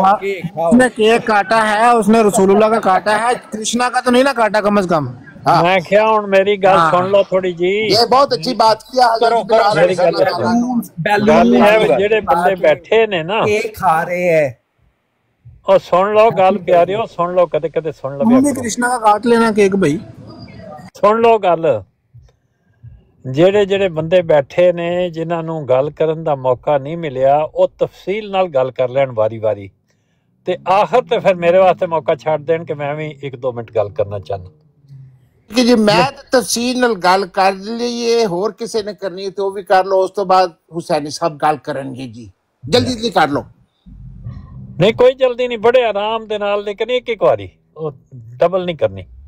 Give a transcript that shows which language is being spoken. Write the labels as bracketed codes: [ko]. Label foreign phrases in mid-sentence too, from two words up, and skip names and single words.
[ur] اس نے کیک کاٹا ہے، اس نے رسول اللہ کا کاٹا ہے، کرشنا کا تو نہیں نا کاٹا کم از کم۔ [pa] میں کیا ہوں، میری گل سن لو تھوڑی جی۔ [ur] یہ بہت اچھی بات کیا حضرت [pa] گل ہے جڑے بندے بیٹھے نے نا [ur] کیک کھا رہے ہیں، [pa] اور سن لو گل پیاریو، سن لو، کدے کدے سن لو، [ur] تم بھی کرشنا کا کاٹ لینا کیک بھائی۔ [pa] سن لو گل، جڑے بندے بیٹھے نے جنہاں نوں گل کرن دا موقع نہیں ملیا، او تفصیل نال گل کر لین واری واری، تے آخر تے پھر میرے واسطے موقع چھڈ دین کہ میں بھی 1-2 منٹ گل کرنا چاہنا۔ کہ جی میں تفصیل نال گل کر لیے، [ur] اور کسی نے کرنی ہے تو وہ بھی کر لو، [pa] اس تو بعد حسینی صاحب گل کرن گے جی، جلدی جلدی کر لو۔ نہیں کوئی جلدی نہیں، بڑے آرام دے نال، لیکن ایک واری ڈبل نہیں کرنی۔